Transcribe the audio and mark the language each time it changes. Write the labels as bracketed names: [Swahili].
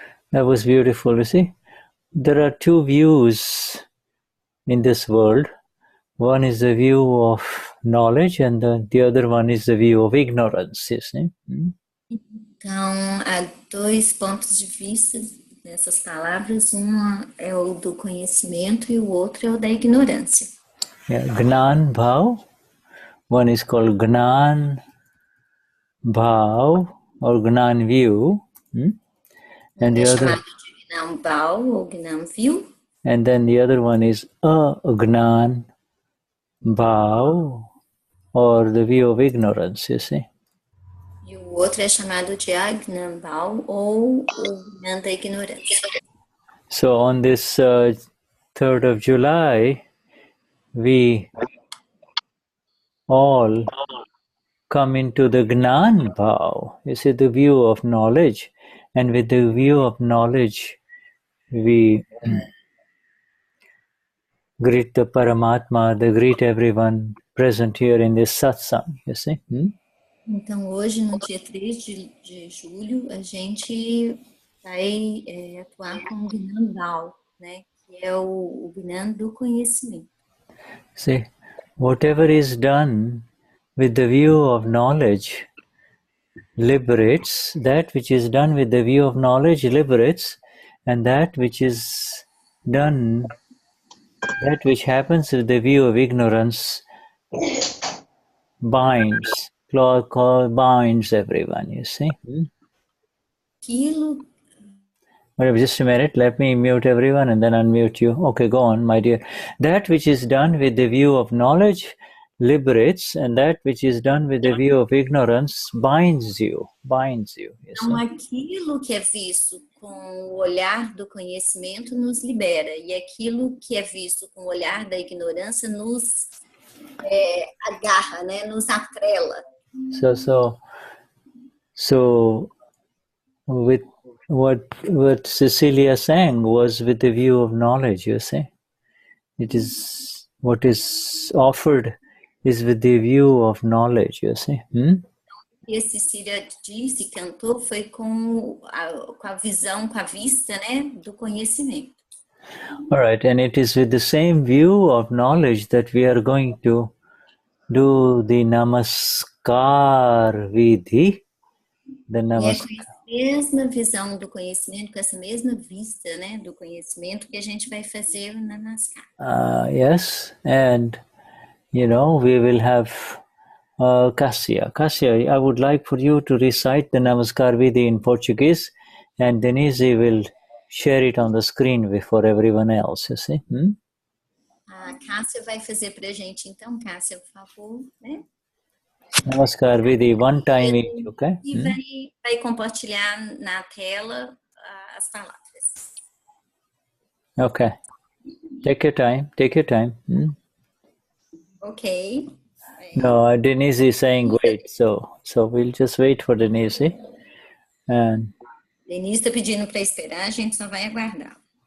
[English] That was beautiful. You see, there are two views in this world. One is the view of knowledge, and the other one is the view of ignorance. You see? [Portuguese] Então, há dois pontos de vista nessas palavras. Um é o do conhecimento e o outro é o da ignorância. [English] Yeah. Gnan Bhav One is called Gnan Bhav or Gnan View. And [Portuguese] É [English] the other, [Portuguese] chamado de Gnam Bal ou Gnam View. [English] and then the other one is Gnan Bhav or the view of ignorance, you see. [Portuguese] E o outro é chamado de Agnam Bal ou o Gnam da ignorância. [English] So on this 3rd of July, we all come into the Gnan Bhav, you see, the view of knowledge. And with the view of knowledge, we greet the Paramatma, they greet everyone present here in this satsang, you see. [Portuguese] Então, hoje, no dia 3 de julho, a gente vai atuar com o Gnam Bal, né? Que é o Gnam do conhecimento. [English] See, whatever is done with the view of knowledge liberates, that which is done with the view of knowledge liberates, and that which is done, that which happens with the view of ignorance binds, binds everyone, you see. [Portuguese] Aquilo. [English] Wait, just a minute, let me mute everyone and then unmute you. Okay, go on, my dear. That which is done with the view of knowledge liberates, and that which is done with the view of ignorance binds you. [Portuguese] Então, aquilo que é visto com o olhar do conhecimento nos libera, e aquilo que é visto com o olhar da ignorância nos agarra, né? Nos atrela. [English] So with what Cecilia sang was with the view of knowledge, you see. It is what is offered is with the view of knowledge, you see. [Portuguese] E a Cecilia disse, cantou, foi com a visão, com a vista, né, do conhecimento. [English] All right, and it is with the same view of knowledge that we are going to do the Namaskar Vidhi. The Namaskar. [Portuguese] E é com essa mesma visão do conhecimento, com essa mesma vista, né, do conhecimento que a gente vai fazer o Namaskar. [English] Yes, and you know, we will have Cassia, I would like for you to recite the Namaskar Vidhi in Portuguese, and Denise will share it on the screen for everyone else, you see. [Portuguese] A Cássia vai fazer pra gente, então, Cássia, por favor, né? [English] Namaskar Vidhi, one time each, okay? [Portuguese] E vai compartilhar na tela as palavras. [English] Okay. Take your time. Ok. No, Denise is saying wait, so we'll just wait for Denise. And [Portuguese] Denise está pedindo para esperar, a gente só vai aguardar.